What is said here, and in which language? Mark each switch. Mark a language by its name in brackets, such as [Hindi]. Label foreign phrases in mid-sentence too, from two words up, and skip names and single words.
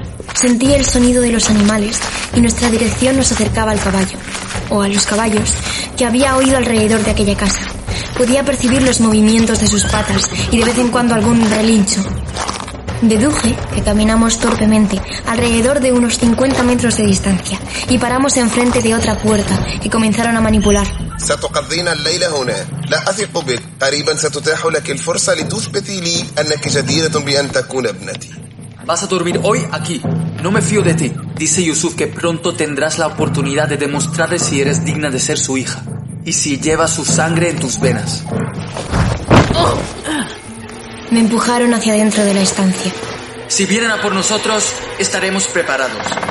[Spanish] Sentí el sonido de los animales y nuestra dirección nos acercaba al caballo, o a los caballos, que había oído alrededor de aquella casa. Podía percibir los movimientos de sus patas y de vez en cuando algún relincho. Deduje que caminamos torpemente alrededor de unos 50 metros de distancia y paramos enfrente de otra puerta que comenzaron a manipular. [Arabic] ستقضين الليلة هنا. لا أثق بك. قريبا ستتاح لك الفرصة لتثبتي لي أنك جديرة بأن تكون ابنتي. [Spanish] Vas a dormir hoy aquí. No me fío de ti. Dice Yusuf que pronto tendrás la oportunidad de demostrarle si eres digna de ser su hija y si llevas su sangre en tus venas. Me empujaron hacia dentro de la estancia. Si vienen a por nosotros, estaremos preparados.